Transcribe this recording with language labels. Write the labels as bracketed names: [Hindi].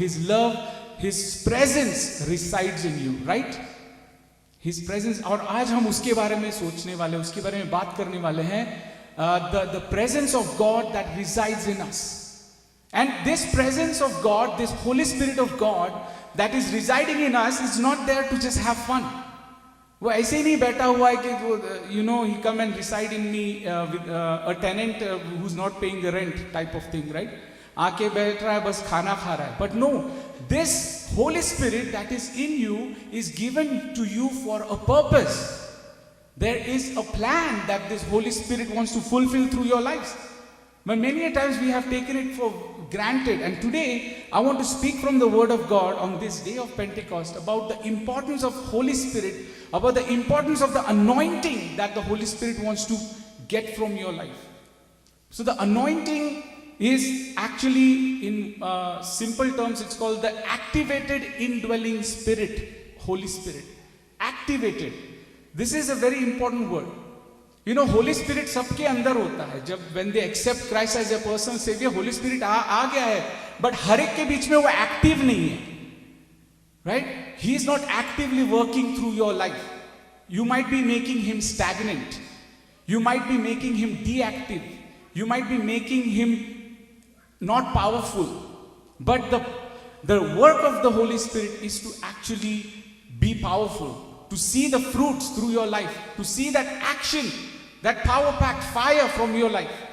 [English] His love, His presence resides in you, right? His presence. [Hindi] और आज हम उसके बारे में सोचने वाले, उसके बारे में बात करने वाले हैं. [English] The presence of God that resides in us. And this presence of God, this Holy Spirit of God that is residing in us is not there to just have fun. [Hindi] वो ऐसे ही नहीं बैठा हुआ है कि [English] he come and reside in me with a tenant who's not paying the rent type of thing, right? [Hindi] आके बैठ रहा है, बस खाना खा रहा है. [English] But no, this Holy Spirit that is in you is given to you for a purpose. There is a plan that this Holy Spirit wants to fulfill through your lives. But many a times we have taken it for granted. And today I want to speak from the Word of God on this day of Pentecost about the importance of Holy Spirit, about the importance of the anointing that the Holy Spirit wants to get from your life. So the anointing is actually, in simple terms, it's called the activated indwelling spirit, Holy Spirit. Activated. This is a very important word. [Hindi] Holy Spirit सबके अंदर होता है. जब [English] when they accept Christ as their personal savior, [Hindi] Holy Spirit आ गया है. But हर एक के बीच में वो active नहीं है. [English] Right? He is not actively working through your life. You might be making him stagnant. You might be making him deactive. You might be making him not powerful. But the work of the Holy Spirit is to actually be powerful, to see the fruits through your life, to see that action, that power-packed fire from your life.